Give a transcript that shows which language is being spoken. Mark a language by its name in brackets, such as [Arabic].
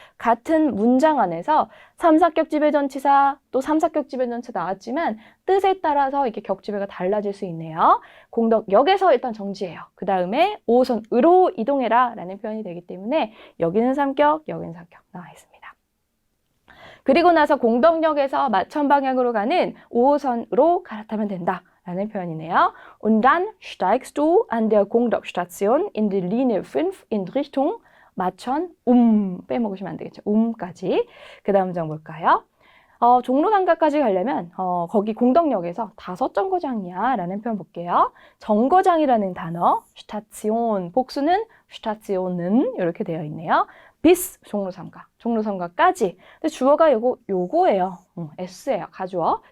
[Korean] 같은 문장 안에서 3사격 지배전치사 또 3사격 지배전치사 나왔지만 뜻에 따라서 이렇게 격지배가 달라질 수 있네요. 공덕역에서 일단 정지해요. 그 다음에 5호선으로 이동해라 라는 표현이 되기 때문에 여기는 3격, 여기는 3격 나와 있습니다. 그리고 나서 공덕역에서 마천 방향으로 가는 5호선으로 갈아타면 된다 라는 표현이네요. [German] Und dann steigst du an der Gongdeok-Station in die Linie 5 in Richtung 마천 [Korean] 빼먹으시면 안 되겠죠. 까지. 그 다음 장 볼까요? 종로상가까지 가려면 거기 공덕역에서 5정거장이야 라는 표현 볼게요. 정거장이라는 단어 Station, 복수는 Station은 이렇게 되어 있네요. bis 종로상가까지. 근데 주어가 요거예요. S예요. 가주어.